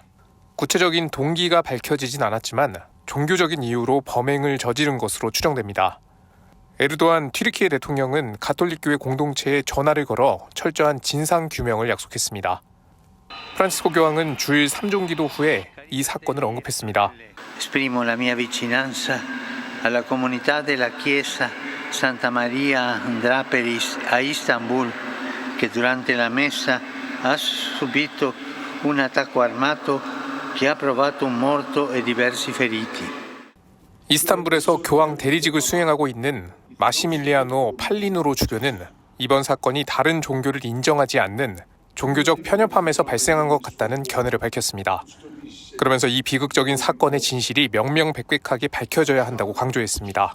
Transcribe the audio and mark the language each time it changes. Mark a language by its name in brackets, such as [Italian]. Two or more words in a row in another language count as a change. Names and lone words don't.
[Korean] 구체적인 동기가 밝혀지진 않았지만 종교적인 이유로 범행을 저지른 것으로 추정됩니다. 에르도안 튀르키예 대통령은 가톨릭교회 공동체에 전화를 걸어 철저한 진상규명을 약속했습니다. 프란치스코 교황은 주일 3종기도 후에 이 사건을 언급했습니다. [Italian] Esprimo la mia vicinanza alla comunità della Chiesa Santa Maria Andraperis a Istanbul che durante la messa ha subito un attacco armato che ha provocato un morto e diversi feriti. [Korean] 이스탄불에서 교황 대리직을 수행하고 있는 마시밀리아노 팔리누로 주교는 이번 사건이 다른 종교를 인정하지 않는 종교적 편협함에서 발생한 것 같다는 견해를 밝혔습니다. 그러면서 이 비극적인 사건의 진실이 명명백백하게 밝혀져야 한다고 강조했습니다.